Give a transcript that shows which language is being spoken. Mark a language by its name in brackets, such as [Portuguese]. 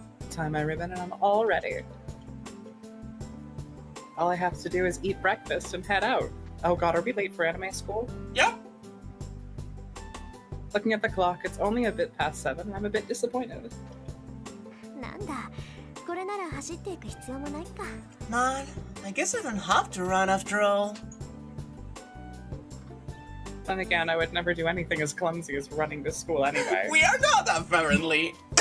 [English] Tie my ribbon and I'm all ready. All I have to do is eat breakfast and head out. Oh god, are we late for anime school? Yep. Looking at the clock, it's only a bit past 7 and I'm a bit disappointed. [Japanese] なんだこれなら走っていく必要もないか [English] Man, I guess I don't have to run after all. Then again, I would never do anything as clumsy as running to school anyway. We are not, apparently.